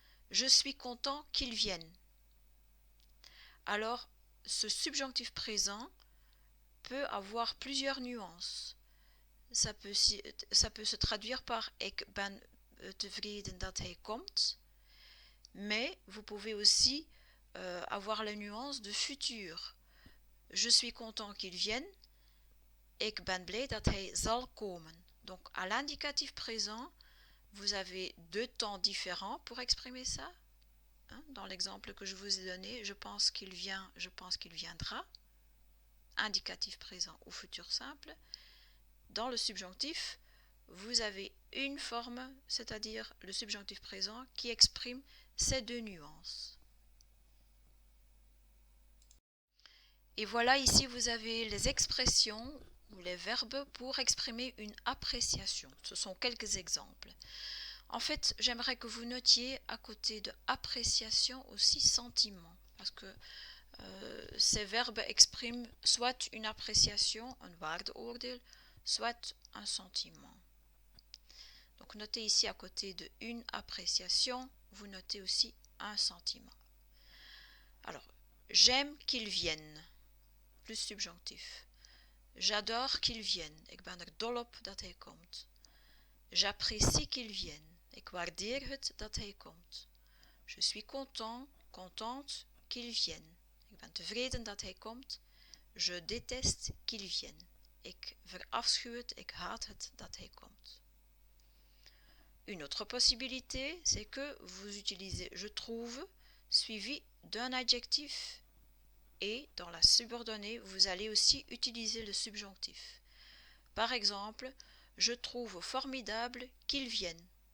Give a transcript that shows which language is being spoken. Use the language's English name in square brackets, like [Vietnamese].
[French] Je suis content qu'il vienne. Alors, ce subjonctif présent peut avoir plusieurs nuances. Ça peut se traduire par [Dutch] ik ben tevreden dat hij komt, [French] mais vous pouvez aussi avoir la nuance de futur. Je suis content qu'il vienne. [Dutch] Ik ben blij dat hij zal komen. [French] Donc à l'indicatif présent, vous avez 2 temps différents pour exprimer ça. Dans l'exemple que je vous ai donné, je pense qu'il vient, je pense qu'il viendra. Indicatif présent ou futur simple. Dans le subjonctif, vous avez une forme, c'est-à-dire le subjonctif présent, qui exprime ces 2 nuances. Et voilà, ici vous avez les expressions ou les verbes pour exprimer une appréciation. Ce sont quelques exemples. En fait, j'aimerais que vous notiez à côté de appréciation aussi sentiment, parce que ces verbes expriment soit une appréciation, un [Dutch] waardeoordeel, [French] soit un sentiment. Donc notez ici à côté de une appréciation, vous notez aussi un sentiment. Alors, j'aime qu'ils viennent, plus subjonctif. J'adore qu'ils viennent. [Dutch] Ik ben er dol op dat hij komt. [French] J'apprécie qu'il vienne. [Dutch] Ik waardeer het dat hij komt. [French] Je suis content, contente qu'il vienne. [Dutch] Ik ben tevreden dat hij komt. [French] Je déteste qu'il vienne. [Dutch] Ik verafschuw het, ik haat het dat hij komt. [French] Une autre possibilité, c'est que vous utilisez je trouve suivi d'un adjectif et dans la subordonnée, vous allez aussi utiliser le subjonctif. Par exemple, je trouve formidable qu'il vienne.